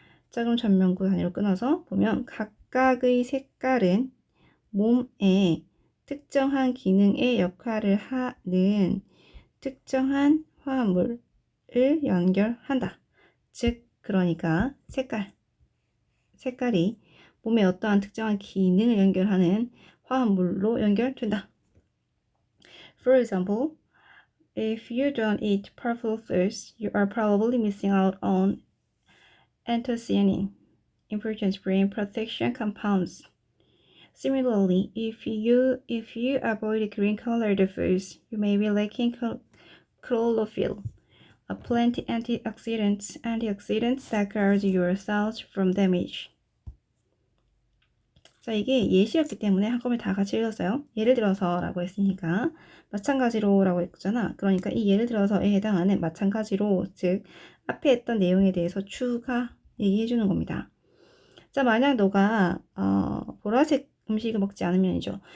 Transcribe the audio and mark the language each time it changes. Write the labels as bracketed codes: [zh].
[ko] 자, 그럼 전면구 단위로 끊어서 보면 각각의 색깔은 몸에 특정한 기능의 역할을 하는 특정한 화합물을 연결한다. 즉, 그러니까 색깔이 몸에 어떠한 특정한 기능을 연결하는 화합물로 연결된다. [en] For example, if you don't eat purple foods, you are probably missing out on anthocyanin, important brain protection compounds. Similarly, if you avoid green-colored foods, you may be lacking chlorophyll, a plant antioxidant that guards your cells from damage. [ko] 자, 이게 예시였기 때문에 한꺼번에 다 같이 읽었어요. 예를 들어서 라고 했으니까 마찬가지로 라고 했잖아. 그러니까 이 예를 들어서에 해당하는 마찬가지로, 즉 앞에 했던 내용에 대해서 추가 얘기해 주는 겁니다. 자, 만약 너가 보라색 음식을 먹지 않으면이죠.